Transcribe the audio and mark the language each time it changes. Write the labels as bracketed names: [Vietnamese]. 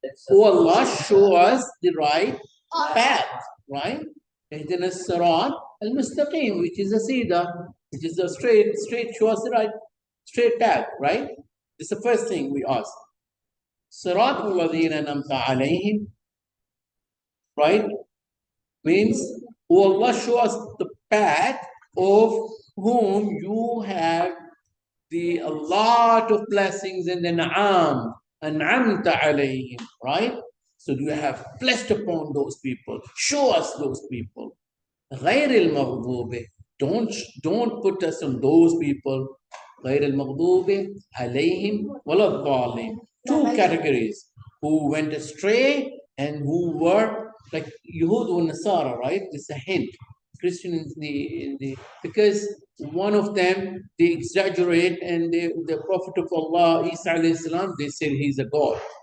[English] Oh Allah, show us the right path, right? [Arabic] اهدنا الصراط المستقيم, [English] which is a sida, which is a straight, show us the right straight path, right? This is the first thing we ask. [Arabic] صراط الذين أنعمت عليهم, [English] right? Means, oh Allah, show us the path of whom you have a lot of blessings in the na'am, [Arabic] an'amta alayhim, [English] right? So you have blessed upon those people. Show us those people. [Arabic] غير المغضوب, [English] don't put us on those people. [Arabic] غير المغضوب عليهم ولا الضالين. [English] Two categories, who went astray and who were like Yehud and Nasara, right? This is a hint. Christian in the because one of them they exaggerate, and the Prophet of Allah, Isa alayhi salam, they said he's a God.